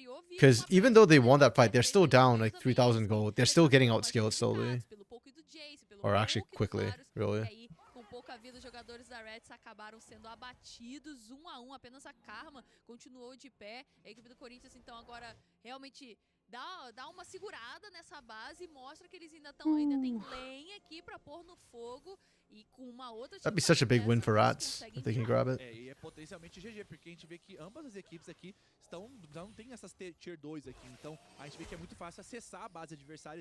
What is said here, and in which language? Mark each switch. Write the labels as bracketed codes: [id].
[en] Because even though they won that fight, they're still down like 3,000 gold. They're still getting outskilled slowly. Or actually quickly, really. [pt] Com pouca vida, os jogadores da Reds acabaram sendo abatidos 1 a 1. Apenas a Karma continuou de pé. A equipe do Corinthians, então, agora realmente dá uma segurada nessa base e mostra que eles ainda têm lenha aqui pra pôr no fogo. E com uma outra [en] That'd be such a big win for Rats if they can grab it. [pt] E é potencialmente GG, porque a gente vê que ambas as equipes aqui já não tem essas tier 2 aqui. Então a gente vê que é muito fácil acessar a base adversária.